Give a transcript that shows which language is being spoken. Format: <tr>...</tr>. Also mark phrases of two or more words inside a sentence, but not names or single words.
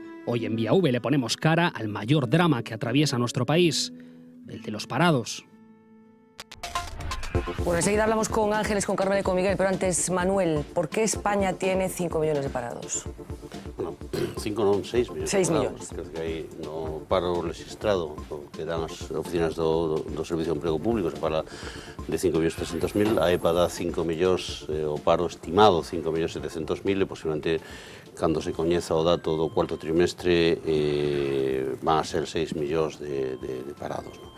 <es>Hoy en Vía V le ponemos cara al mayor drama que atraviesa nuestro país, el de los parados. Bueno, enseguida hablamos con Ángeles, con Carmen y con Miguel, pero antes, Manuel, ¿por qué España tiene 5 millones de parados?</es> <gl>Bueno, 5 non, 6 millones.</gl> <es>6 millones.</es> <gl>Creo que hai no paro registrado que dan as oficinas do Servicio de Emprego Público, se fala de 5.300.000, a EPA dá 5 millóns, o paro estimado 5.700.000 e posiblemente cando se coñeza o dato do 4º trimestre van a ser 6 millóns de parados, ¿no?</gl>